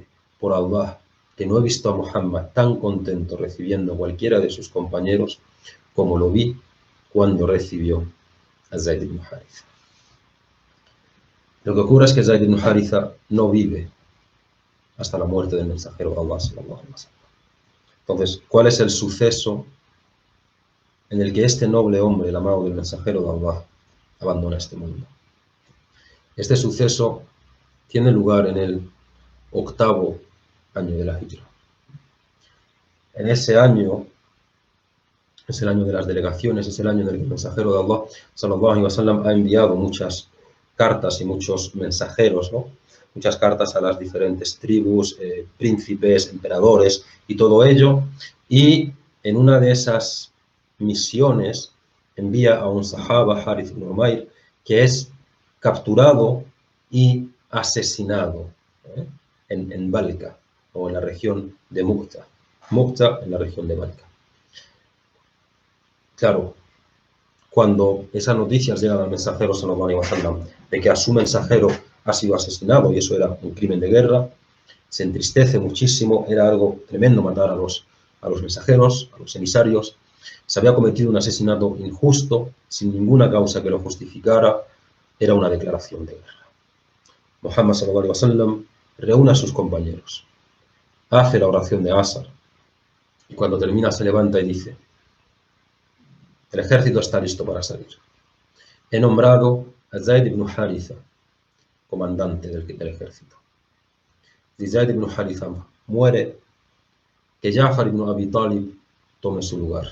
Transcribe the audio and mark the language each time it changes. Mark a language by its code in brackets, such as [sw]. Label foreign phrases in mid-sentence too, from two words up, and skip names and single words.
[es] Por Allah, que no he visto a Muhammad tan contento recibiendo a cualquiera de sus compañeros como lo vi cuando recibió a Zayd ibn Haritha. Lo que ocurre es que Zayd ibn Haritha no vive hasta la muerte del mensajero de Allah [ar] صلى الله عليه وسلم. [es] Entonces, ¿cuál es el suceso en el que este noble hombre, el amado del mensajero de Allah, abandona este mundo? Este suceso tiene lugar en el 8º año de la Hijra. En ese año, es el año de las delegaciones, es el año en el que el mensajero de Allah [ar] صلى الله عليه وسلم [es] ha enviado muchas cartas y muchos mensajeros, ¿no? Muchas cartas a las diferentes tribus, príncipes, emperadores y todo ello. Y en una de esas misiones envía a un sahaba, Harith ibn Umayr, que es capturado y asesinado en Balka, o en la región de Mu'ta. Mu'ta en la región de Balka. Claro, cuando esas noticias llegan al mensajero [ar] صلى الله عليه وسلم [es] de que a su mensajero ha sido asesinado, y eso era un crimen de guerra, se entristece muchísimo, era algo tremendo matar a los mensajeros, a los emisarios. Se había cometido un asesinato injusto, sin ninguna causa que lo justificara, era una declaración de guerra. Muhammad [ar] صلى الله عليه وسلم [es] reúne a sus compañeros, hace la oración de Asr, y cuando termina se levanta y dice, el ejército está listo para salir. He nombrado a Zayd ibn Haritha comandante del ejército. Si Zayd ibn Haritha muere, que Ja'far ibn Abi Talib tome su lugar.